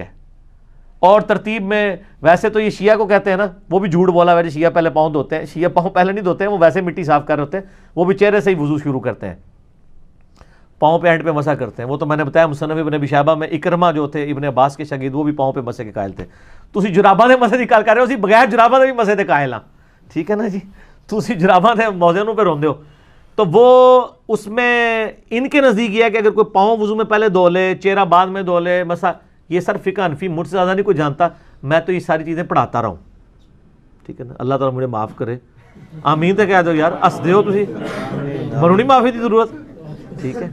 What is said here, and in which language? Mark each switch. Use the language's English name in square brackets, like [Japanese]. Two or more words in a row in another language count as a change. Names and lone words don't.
[Urdu] اور ترتیب میں ویسے تو یہ شیعہ کو کہتے ہیں نا، وہ بھی جھوٹ بولا ویسے شیعہ پہلے پاؤں دھوتے ہیں. شیعہ پاؤں پہلے نہیں دھوتے ہیں، وہ ویسے مٹی صاف کر رہے ہوتے ہیں، وہ بھی چہرے سے ہی وضو شروع کرتے ہیں، پاؤں پہ اینڈ پہ مسح کرتے ہیں. وہ تو میں نے بتایا مصنف ابن ابی شیبہ میں اکرمہ جو تھے ابن عباس کے شاگرد، وہ بھی پاؤں پہ مسح کے قائل تھے. [Punjabi] تسی جراباں دے مسح دی گل کر رہے ہو، اسی بغیر جراباں دے بھی مسح دے قائل ہاں، ٹھیک ہے نا جی. تسی جراباں دے موزے نوں پہ روندے ہو. [Urdu] تو وہ اس میں ان کے نزدیک یہ ہے کہ اگر کوئی پاؤں وضو میں پہلے دھو لے، چہرہ بعد میں دھو لے، مسح، یہ سر فقہ حنفی مجھ سے زیادہ نہیں کوئی جانتا، میں تو یہ ساری چیزیں پڑھاتا رہا ہوں، ٹھیک ہے نا. اللہ تعالیٰ مجھے معاف کرے، [Punjabi] آمین تے کہہ دو یار، ہس دے ہو تسی، منوں نہیں معافی دی ضرورت، ٹھیک ہے.